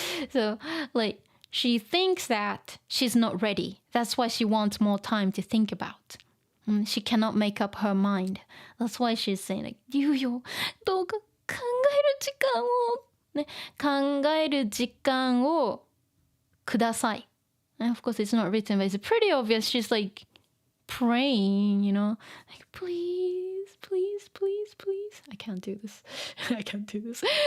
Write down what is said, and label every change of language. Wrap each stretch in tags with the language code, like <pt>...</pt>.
<en>So like she thinks that she's not ready. That's why she wants more time to think about. She cannot make up her mind.</en> <ja>That's why she's saying like 猶予どうか考える時間をね考える時間をください.</ja> <en>And of course it's not written, but it's pretty obvious. She's like praying, like please, please, please, please. I can't do this. I can't do this.</en>